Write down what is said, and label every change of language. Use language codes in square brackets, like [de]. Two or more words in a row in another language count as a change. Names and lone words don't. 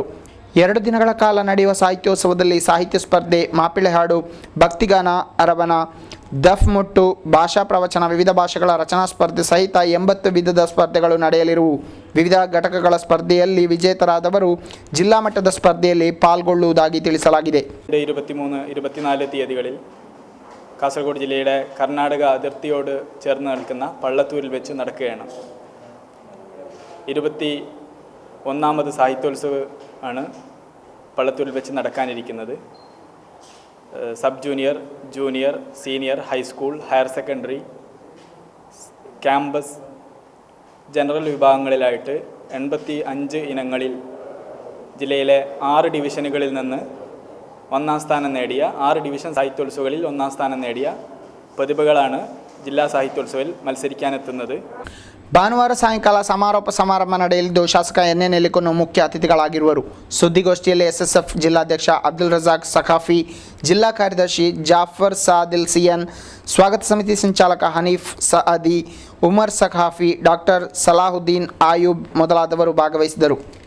[kn] 2 ದಿನಗಳ ಕಾಲ ನಡೆಯುವ ಸಾಹಿತ್ಯೋತ್ಸವದಲ್ಲಿ ಸಾಹಿತ್ಯ ಸ್ಪರ್ಧೆ, ಮಾಪಿಳೆ ಹಾಡು, ಭಕ್ತಿಗಾನ, ಅರವನ, ದಫ್ ಮುಟ್ಟು, ಭಾಷಾ ಪ್ರವಚನ, ವಿವಿಧ ಭಾಷೆಗಳ ರಚನಾ ಸ್ಪರ್ಧೆ ಸಹಿತ 80 ವಿಧದ ಸ್ಪರ್ಧೆಗಳು ನಡೆಯಲಿರುವು. ವಿವಿಧ ಘಟಕಗಳ ಸ್ಪರ್ಧೆಯಲ್ಲಿ ವಿಜೇತರಾದವರು ಜಿಲ್ಲಾ ಮಟ್ಟದ ಸ್ಪರ್ಧೆಯಲ್ಲಿ പാൽಗೊಳ್ಳುವುದಾಗಿ ತಿಳಿಸಲಾಗಿದೆ. [ml] 23-24 തീയതികളിൽ കാസർഗോഡ് ജില്ലയുടെ കർണാടക അതിർത്തിയോട് ചേർന്ന് നിൽക്കുന്ന പള്ളത്തൂരിൽ വെച്ച് നടക്കുകയാണ്. 21ാമത് സാഹിത്യോത്സവമാണ് പള്ളത്തൂരിൽ വെച്ച് നടക്കാനിരിക്കുന്നത്. [en] Sub Junior, [ml] ജൂനിയർ, സീനിയർ, ഹൈസ്കൂൾ, [en] Higher Secondary, [ml] ക്യാമ്പസ്, ജനറൽ വിഭാഗങ്ങളിലായിട്ട് 85 ഇനങ്ങളിൽ ജില്ലയിലെ 6 ഡിവിഷനുകളിൽ നിന്ന് 1ാം സ്ഥാനം നേടിയ 6 ഡിവിഷൻ സാഹിത്യോത്സവങ്ങളിൽ 1ാം സ്ഥാനം നേടിയ പ്രതിഭകളാണ് ജില്ലാ സാഹിത്യോത്സവത്തിൽ മത്സരിക്കാനെത്തുന്നത്. [kn] ಭಾನುವಾರ ಸಾಯಂಕಾಲ ಸಮಾರೋಪ ಸಮಾರಂಭ ನಡೆಯಲಿದ್ದು ಶಾಸಕ ಎನ್ ಎನ್ ಎಲಿಕೊನ್ನು ಮುಖ್ಯ ಅತಿಥಿಗಳಾಗಿರುವರು. ಸುದ್ದಿಗೋಷ್ಠಿಯಲ್ಲಿ ಎಸ್ಎಸ್ಎಫ್ ಜಿಲ್ಲಾಧ್ಯಕ್ಷ ಅಬ್ದುಲ್ ರಜಾಕ್ ಸಖಾಫಿ, ಜಿಲ್ಲಾ ಕಾರ್ಯದರ್ಶಿ ಜಾಫರ್ ಸಾದಿಲ್ ಸಿಯನ್, ಸ್ವಾಗತ ಸಮಿತಿ ಸಂಚಾಲಕ ಹನೀಫ್ ಸಅದಿ, ಉಮರ್ ಸಖಾಫಿ, ಡಾಕ್ಟರ್ ಸಲಾಹುದ್ದೀನ್ ಆಯೂಬ್ ಮೊದಲಾದವರು ಭಾಗವಹಿಸಿದರು.